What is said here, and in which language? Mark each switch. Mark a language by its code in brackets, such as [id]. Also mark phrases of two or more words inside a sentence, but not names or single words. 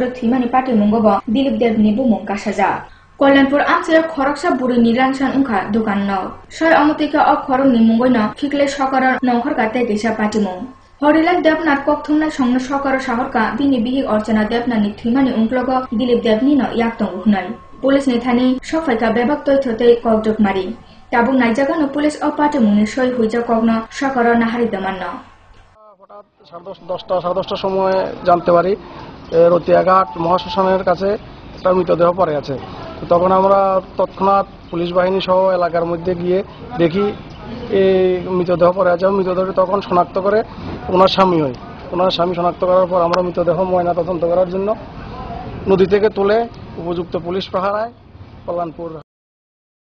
[trp] थुइमानि पार्टी मुंगबो दिलीप देबनि बुमुं कासाजा कल्याणपुर आमचिया खरकसा बुरैनि लांसान उंखा दुकान न सय अमतिका अ खरंनि मुंगैनो फिकले सकर नंखर गाते दिसा पार्टीमुं हरिलाल देबनाथ कक्थुंनाय संनो सकर साहरका बिनि बिहि अर्चना देबनाथनि थुइमानि उंक्लग दिलीप देबनि न याक्तं हुनाय पुलिसनि थानि सफाइका बेबाक तथ्यतै ककजक मारि ताबुं नाइजागानो पुलिस अ पार्टीमुंनि सय हुइजा कग्न सकर नाहारि दमान [bn] হঠাৎ 10:30 সময় জানতে পারি রতিয়াঘাট মহাশ্মশানের কাছে একটা মৃতদেহ পড়ে আছে। তখন আমরা তৎক্ষণাৎ পুলিশ বাহিনী সহ এলাকার মধ্যে গিয়ে দেখি এই মৃতদেহ পড়ে আছে। মৃতদেহটি তখন শনাক্ত করে ওনার স্বামী হয়। ওনার স্বামী শনাক্ত করার পর আমরা মৃতদেহ ময়না তদন্ত করার জন্য নদী থেকে তুলে উপযুক্ত পুলিশ পাহারায় কল্যাণপুর